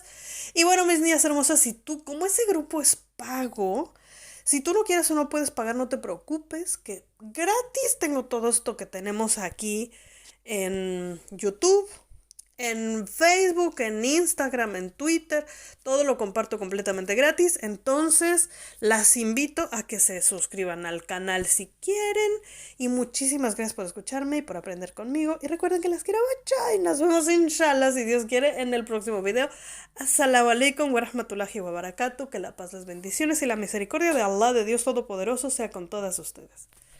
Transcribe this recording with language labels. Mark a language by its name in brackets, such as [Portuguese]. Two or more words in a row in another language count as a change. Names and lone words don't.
[Spanish] Y bueno, mis niñas hermosas, si tú, como ese grupo es pago, si tú no quieres o no puedes pagar, no te preocupes, que gratis tengo todo esto que tenemos aquí en YouTube, en Facebook, en Instagram, en Twitter, todo lo comparto completamente gratis. Entonces, las invito a que se suscriban al canal si quieren. Y muchísimas gracias por escucharme y por aprender conmigo. Y recuerden que las quiero mucho y nos vemos inshallah, si Dios quiere, en el próximo video. [Arabic] السلام عليكم ورحمة الله وبركاته. [Spanish] Que la paz, las bendiciones y la misericordia de Allah, de Dios Todopoderoso, sea con todas ustedes.